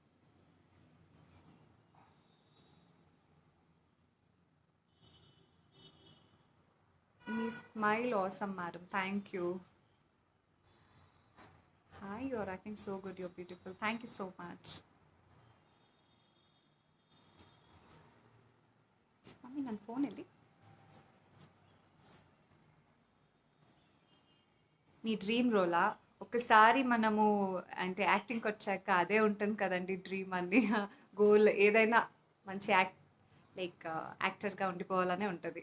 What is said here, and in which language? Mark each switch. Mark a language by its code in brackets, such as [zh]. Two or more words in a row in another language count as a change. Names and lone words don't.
[te] మీ [en] smile awesome madam, thank you. hi, your acting so good, your beautiful, thank you so much. [kn] మమ్మీ ನನ್ನ ಫೋನ್ ಎಲ್ಲಿ? [te] మీ డ్రీమ్ రోలా? ఒకసారి మనము అంటే యాక్టింగ్‌కి వచ్చాక అదే ఉంటుంది కదండీ డ్రీమ్ అని గోల్ ఏదైనా మంచి లైక్ యాక్టర్‌గా ఉండిపోవాలనే ఉంటది.